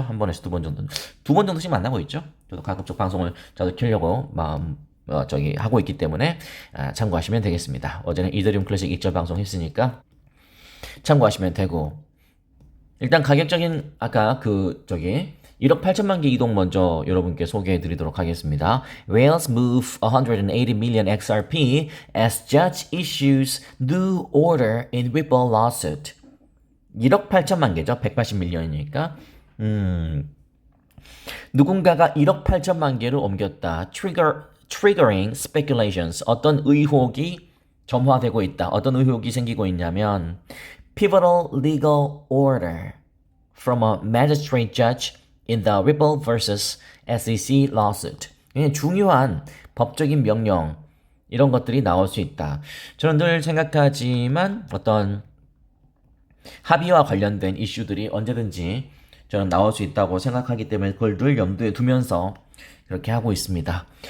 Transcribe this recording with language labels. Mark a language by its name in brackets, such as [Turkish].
[Korean] 한 번에서 2번 정도 2번 정도씩 만나고 있죠. 저도 가급적 방송을 저도 키려고 하고 있기 때문에 참고하시면 되겠습니다. 어제는 이더리움 클래식 익절 방송 했으니까 참고하시면 되고 일단 가격적인 아까 1억 8천만 개 이동 먼저 여러분께 소개해 드리도록 하겠습니다. [English] Whales move 180 million XRP as judge issues new order in Ripple lawsuit. [Korean] 1억 8천만 개죠. 180밀리언이니까. 누군가가 1억 8천만 개를 옮겼다. [English] Triggering speculations. [Korean] 어떤 의혹이 점화되고 있다. 어떤 의혹이 생기고 있냐면 [English] Pivotal legal order from a magistrate judge in the Ripple vs. SEC lawsuit. [Korean] 중요한 법적인 명령 이런 것들이 나올 수 있다. 저는 늘 생각하지만 어떤 합의와 관련된 이슈들이 언제든지 저는 나올 수 있다고 생각하기 때문에 그걸 늘 염두에 두면서 그렇게 하고 있습니다.